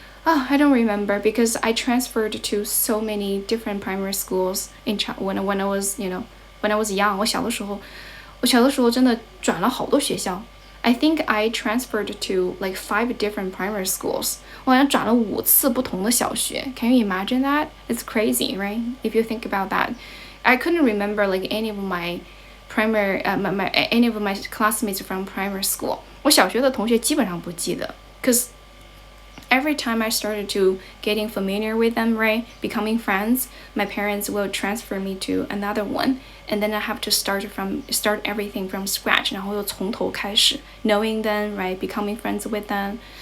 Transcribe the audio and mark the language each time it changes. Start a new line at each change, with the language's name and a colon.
English: I don't remember because I transferred to so many different primary schools when I was when I was young.
Chinese: 我小的时候真的转了好多学校。
English: I think I transferred to like 5 different primary schools.
Chinese: 我好像转了5次不同的小学。
English: Can you imagine that? It's crazy, right? If you think about that. I couldn't remember like any of my any of my classmates from primary school.
Chinese: 我小学的同学基本上不记得
English: because every time I started to getting familiar with them, right, becoming friends, my parents will transfer me to another one, and then I have to start everything from scratch,
Chinese: 然后又从头开始
English: knowing them, right, becoming friends with them.